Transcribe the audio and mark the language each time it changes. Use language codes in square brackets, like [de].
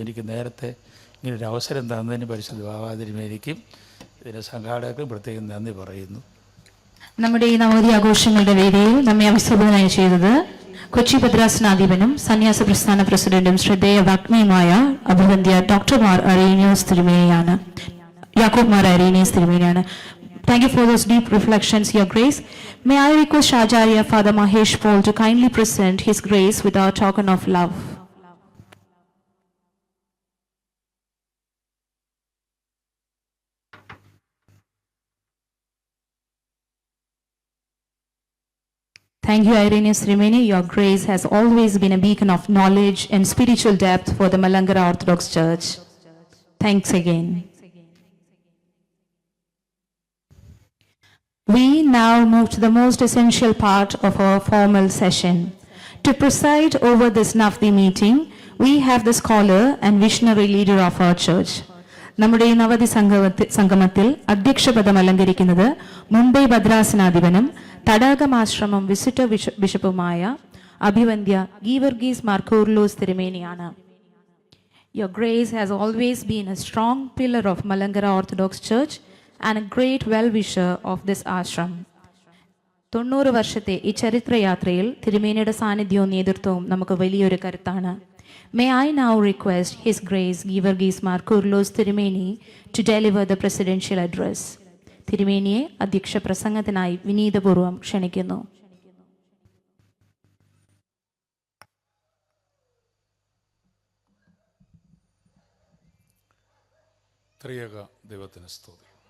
[ml] എനിക്ക് നേരത്തെ ഇങ്ങനൊരു അവസരം തന്നതിന് പരിശുദ്ധ ബാബാതിരുമേനിക്കും ഇതിൻ്റെ സംഘാടകർക്കും പ്രത്യേകം നന്ദി പറയുന്നു. നമ്മുടെ ഈ നവോദി ആഘോഷങ്ങളുടെ വേദിയിൽ നമ്മെ അഭിസംബോധന ചെയ്തത് കൊച്ചി ഭദ്രാസനാധിപനും സന്യാസ പ്രസ്ഥാന പ്രസിഡന്റും ശ്രദ്ധേയ വാഗ്മിയുമായ അഭിവന്ദ്യ ഡോക്ടർ മാർ അരീനിയോസ് തിരുമേനിയാണ്, യാക്കോബ് Mar അരീനിയോസ് തിരുമേനിയാണ്. [en] Thank you for those deep reflections, Your Grace. May I request Acharya Father Mahesh Paul to kindly present his grace with our token of love. Thank you, Irenaeus Trimeni. Your grace has always been a beacon of knowledge and spiritual depth for the Malankara Orthodox Church. Thanks again. We now move to the most essential part of our formal session. To preside over this Navdi meeting, we have the scholar and visionary leader of our church. [ml] നമ്മുടെ ഈ നവതി സംഗമത്തിൽ അധ്യക്ഷപദം അലങ്കരിക്കുന്നത് Mumbai ഭദ്രാസനാധിപനും തടാകമാശ്രമം visitor ബിഷപ്പുമായ അഭിവന്ദ്യ Geevarghese Mar Coorilos തിരുമേനിയാണ്. [en] Your grace has always been a strong pillar of Malankara Orthodox Church and a great well-wisher of this ashram. [ml] 90 വർഷത്തെ ഈ ചരിത്രയാത്രയിൽ തിരുമേനിയുടെ സാന്നിധ്യവും നേതൃത്വവും നമുക്ക് വലിയൊരു കരുത്താണ്. [en] May I now request His Grace Givergis Mar Kurlos Tirumeni to deliver the presidential address. [ml] തിരുമേനിയെ അധ്യക്ഷ പ്രസംഗത്തിനായി വിനീതപൂർവ്വം ക്ഷണിക്കുന്നു. ത്രിയേക ദൈവത്തിന് സ്തുതി.